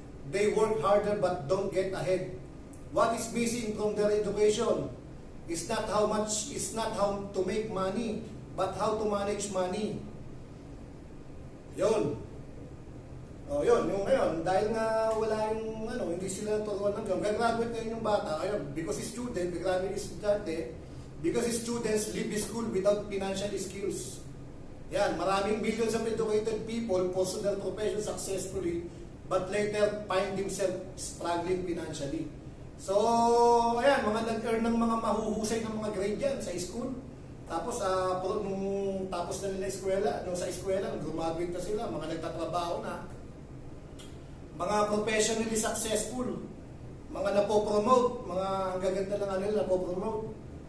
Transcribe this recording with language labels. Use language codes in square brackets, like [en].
[en] They work harder but don't get ahead. What is missing from their education is not how to make money, but how to manage money. [tl] Yun. Yun. Yung ngayon, dahil nga wala yung hindi sila turuan ng gano'n. Gagraduate ngayon yung bata. [en] Ayun, because student, gagraduate is estudyante, because students leave school without financial skills. Yan, maraming millions of educated people pursue their profession successfully but later find themselves struggling financially. [tl] So, ayan, mga nag-earn ng mga mahuhusay ng mga grade yan sa school. Tapos, nung tapos na nila sa eskwela, graduate na sila, mga nagtatrabaho na. Mga [en] professionally successful, [tl] mga napopromote, mga ang gaganda ng nila napopromote.